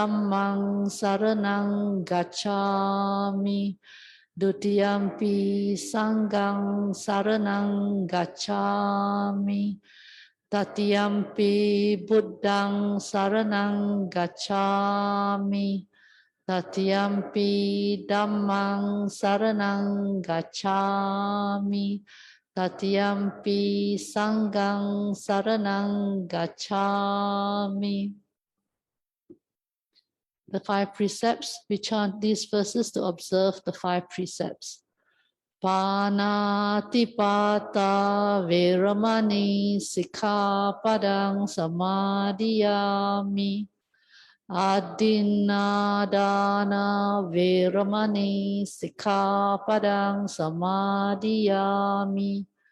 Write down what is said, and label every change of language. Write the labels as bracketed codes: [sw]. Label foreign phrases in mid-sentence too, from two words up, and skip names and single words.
[pi] Dhammang Saranang Gacchami, Dutiyampi Sanghang Saranang Gacchami, Tatiyampi Buddhang Saranang Gacchami, Tatiyampi Dhammang Saranang Gacchami, Tatiyampi Sanghang Saranang Gacchami. [en] The five precepts, we chant these verses to observe the five precepts. [pi] Panatipata Veramani Sikkhapadang Samadhiyami. Adinadana Veramani Sikkhapadang Samadhiyami.